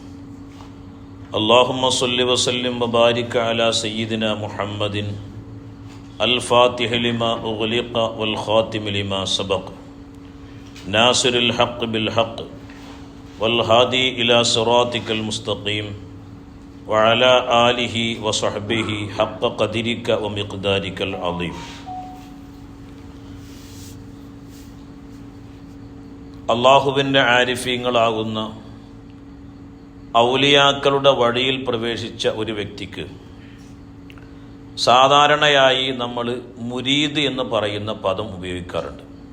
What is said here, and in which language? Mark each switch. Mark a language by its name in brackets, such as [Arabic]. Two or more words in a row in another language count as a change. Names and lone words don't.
[Arabic] اللهم صل وسلم وبارك على سيدنا محمد الفاتح لما أغلق والخاتم لما سبق ناصر الحق بالحق والهادي إلى صراطك المستقيم وعلى آله وصحبه حق قدرك ومقدارك العظيم. [Malayalam] അള്ളാഹുവിൻ്റെ ആരിഫീങ്ങളാകുന്ന ഔലിയാക്കളുടെ വഴിയിൽ പ്രവേശിച്ച ഒരു വ്യക്തിക്ക് സാധാരണയായി നമ്മൾ മുരീദ് എന്ന് പറയുന്ന പദം ഉപയോഗിക്കാറുണ്ട്.